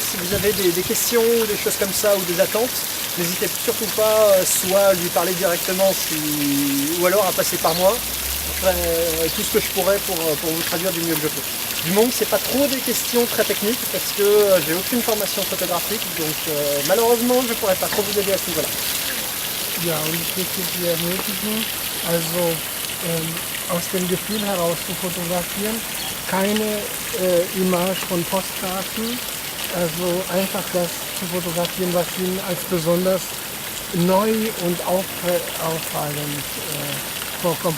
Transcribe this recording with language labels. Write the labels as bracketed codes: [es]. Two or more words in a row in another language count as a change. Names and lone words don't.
[fr] Si vous avez des questions ou des choses comme ça ou des attentes, n'hésitez surtout pas soit à lui parler directement ou alors à passer par moi. Je ferai tout ce que je pourrais pour vous traduire du mieux que je peux. Du moment que c'est pas trop des questions très techniques parce que j'ai aucune formation photographique, donc malheureusement je pourrais pas trop vous aider à ce niveau-là. [de] ja, und ich möchte Sie ermutigen, also aus dem Gefühl heraus zu fotografieren, keine Image von Postkarten, also einfach das zu fotografieren, was Ihnen als besonders neu und auffallend vorkommt.